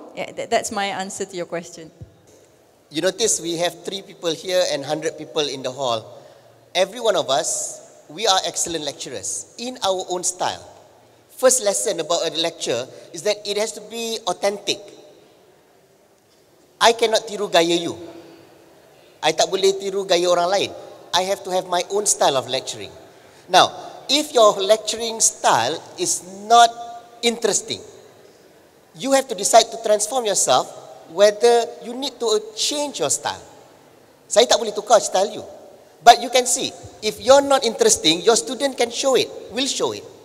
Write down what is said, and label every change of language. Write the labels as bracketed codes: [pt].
[en] Yeah, that's my answer to your question. You notice we have 3 people here and 100 people in the hall. Every one of us, we are excellent lecturers in our own style. First lesson about a lecture is that it has to be authentic. I cannot [ms] tiru gaya [en] you. [ms] I tak boleh tiru gaya orang lain. [en] I have to have my own style of lecturing. Now, if your lecturing style is not interesting, you have to decide to transform yourself, whether you need to change your style. [ms] Saya tak boleh tukar style you. [en] But you can see, if you're not interesting, your student can show it, will show it.